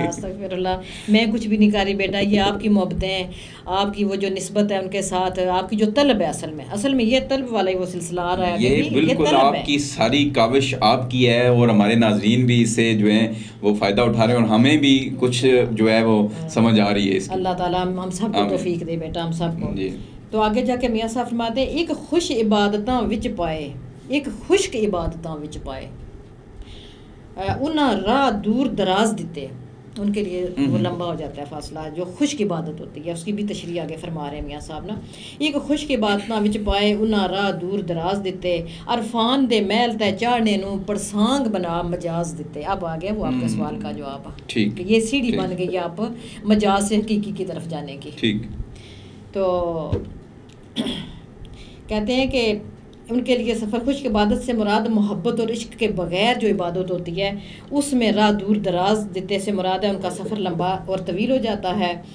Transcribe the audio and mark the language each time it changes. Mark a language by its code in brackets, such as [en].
[ur] استغفر اللہ, میں کچھ بھی نہیں کر رہی بیٹا, یہ آپ کی محبتیں, آپ کی وہ جو نسبت ہے ان کے ساتھ, آپ کی جو طلب ہے, اصل میں یہ طلب والا ہی وہ سلسلہ آ رہا ہے. یہ بالکل آپ کی ساری کاوش آپ کی ہے, اور ہمارے ناظرین بھی اس سے جو ہیں وہ فائدہ اٹھا رہے ہیں, اور ہمیں بھی کچھ جو ہے وہ سمجھ آ رہی ہے اس کی. اللہ تعالیٰ ہم سب کو توفیق دے بیٹا, ہم سب کو. جی. تو آگے جا کے میاں صاحب فرماتے ہیں [pa] ایک خوش عبادتاں وچ پائے, ایک خشک عبادتاں وچ پائے, انہاں راہ دور دراز دیتے. [ur] ان کے لیے وہ لمبا ہو جاتا ہے فاصلہ, جو خشک عبادت ہوتی ہے اس کی بھی تشریح آگے فرما رہے ہیں میاں صاحب نا. [pa] ایک خشک عبادتاں وچ پائے انہاں راہ دور دراز دیتے, عرفان دے محل تے چاڑھنے نو پرسانگ بنا مجاز دیتے. [ur] اب آ گیا وہ آپ کے سوال کا جواب, کہ یہ سیڑھی بن گئی آپ مجاز سے حقیقی کی طرف جانے کی. ٹھیک. تو کہتے ہیں کہ ان کے لیے سفر خشک عبادت سے مراد محبت اور عشق کے بغیر جو عبادت ہوتی ہے اس میں راہ دور دراز دیتے سے مراد ہے ان کا سفر لمبا اور طویل ہو جاتا ہے.